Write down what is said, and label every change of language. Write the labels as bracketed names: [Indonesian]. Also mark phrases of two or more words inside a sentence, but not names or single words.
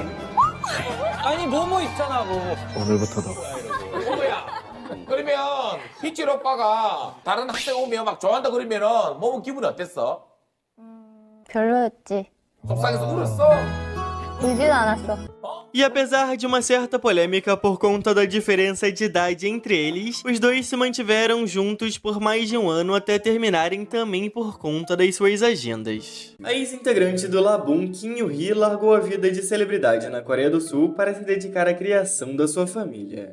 [Korean] 아니 뭐뭐 있잖아 뭐. 오늘부터다. 뭐야? 그러면 희철 오빠가 다른 학생 오면 막 좋아한다 그러면은 뭐 기분이 어땠어? 별로였지. 속상해서 울었어? 울지도 않았어. [Portuguese] E apesar de uma certa polêmica por conta da diferença de idade entre eles, os dois se mantiveram juntos por mais de 1 ano até terminarem também por conta das suas agendas. A ex-integrante do Labum, Kim Yoo-hee, largou a vida de celebridade na Coreia do Sul para se dedicar à criação da sua família.